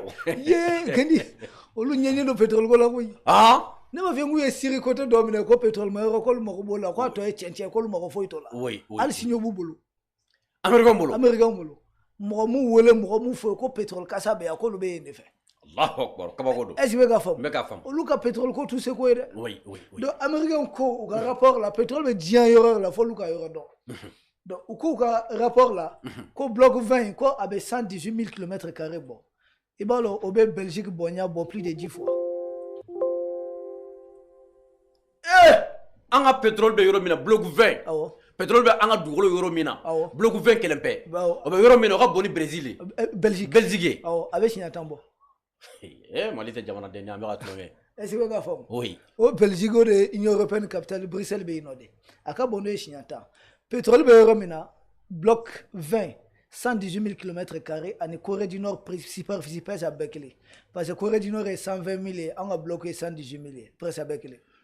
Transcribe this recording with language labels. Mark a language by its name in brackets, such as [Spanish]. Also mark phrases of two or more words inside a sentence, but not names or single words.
[Bambara] ye Gandi olu ɲɛɲɛ don pétrole ko la koyi ne b'a fɛ k'u ye Syrie côté dɔ minɛ ko pétrole ma yɔrɔ k'olu mago b'o la k'a tɔ ye cɛncɛn k'olu mago foyi t'o la hali sini o b'u bolo américain bolo mɔgɔ mun wele mɔgɔ mun fɔ ko pétrole kasa bɛ yan k'olu bɛ yen de fɛ [Arabic] الله أكبر [Bambara] kabako don [French] est-ce que [Bambara] bɛ ka faamu olu ka pétrole ko t'u se ko ye dɛ donc américain ko u ka rapport la pétrole bɛ diɲɛ yɔrɔ la f'olu ka yɔrɔ dɔn donc u k'u ka rapport la ko bloc 20 ko a bɛ 118 000 km² bɔ i b'a dɔn o bɛ Belgique bonya bɔ [French] plus de 10 fois. [Bambara] An ka pétrole bɛ yɔrɔ min na bloc 20 awɔ pétrole bɛ an ka dugukolo yɔrɔ min na awɔ bloc 20 kelen pe awɔ o bɛ yɔrɔ min na o ka bon ni Brésil ye Belgique ye awɔ a bɛ siɲɛ 10 bɔ. Mali tɛ jamanaden ye an bɛ ka tulonkɛ. [French] Est-ce que [Bambara] ka faamu oui o Belgique o de Union européenne capitale Bruxelles bɛ yen nɔ de a ka bon n'o ye siɲɛ 10 pétrole bɛ yɔrɔ min na bloc 20 118 000 km² ani Corée du Nord superficie a bɛɛ kelen [French] parce que [Bambara] Corée du Nord ye 120 000 ye an ka bloc ye 118 000 ye presque a bɛɛ kelen.